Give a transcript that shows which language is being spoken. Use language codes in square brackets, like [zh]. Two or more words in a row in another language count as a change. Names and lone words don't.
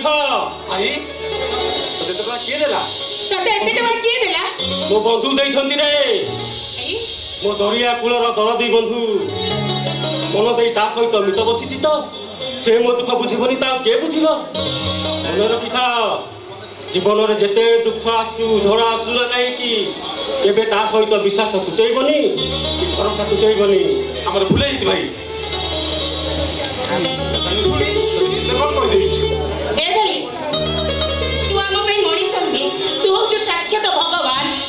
[or] ଭାଇ ତତେ ଟଙ୍କା କିଏ ଦେଲା? ତତେ ଏତେ ଟଙ୍କା କିଏ ଦେଲା? ମୋ ବନ୍ଧୁ ଦେଇଛନ୍ତି ରେ, ମୋ ଦରିଆ କୂଳର ଦରଦୀ ବନ୍ଧୁ। ମନ ଦେଇ ତା ସହିତ ମିତ ବସିଛି ତ ସେ ମୋ ଦୁଃଖ ବୁଝିବନି, ତା କିଏ ବୁଝିବ? ମନେ ରଖିଥାଅ ଜୀବନରେ ଯେତେ ଦୁଃଖ ଆସୁ ଝଡ଼ ଆସୁ ନା কাହିଁକି କେବେ ତା ସହିତ ବିଶ୍ୱାସ ତୁଟେଇବନି ଭରସା ତୁଟେଇବନି। ଆମର ଭୁଲ ହେଇଛି ଭାଇ। କଣ କହିଦେଇଛୁ? ଏ ଭାଇ ତୁ ଆମ ପାଇଁ ମଣିଷ ନୁହେଁ, ତୁ ହଉଛୁ ସାକ୍ଷାତ ଭଗବାନ।